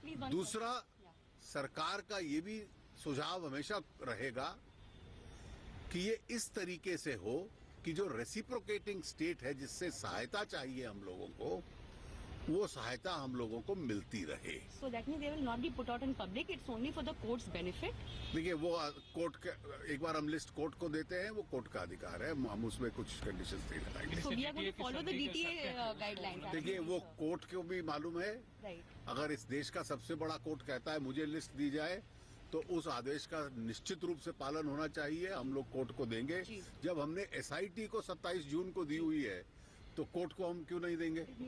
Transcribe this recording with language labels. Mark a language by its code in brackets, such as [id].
[hi] दूसरा, सरकार का ये भी सुझाव हमेशा रहेगा कि ये इस तरीके से हो कि जो रेसिप्रोकेटिंग स्टेट है, जिससे सहायता चाहिए हम लोगों को, वो सहायता हम लोगों को मिलती रहे। [en] So that means they will not be put out in public. It's only for the court's benefit. [hi] देखिए, वो कोर्ट के एक बार हम लिस्ट कोर्ट को देते हैं, वो कोर्ट का अधिकार है, हम उसमें कुछ कंडीशंस नहीं लगाएंगे। [en] So we are going to follow the DTA guidelines. [hi] देखिए, वो कोर्ट को भी मालूम है। [en] Right. [hi] अगर इस देश का सबसे बड़ा कोर्ट कहता है मुझे लिस्ट दी जाए, तो उस आदेश का निश्चित रूप से पालन होना चाहिए। हम लोग कोर्ट को देंगे। जब हमने SIT को 27 जून को दी हुई है, तो कोर्ट को हम क्यों नहीं देंगे?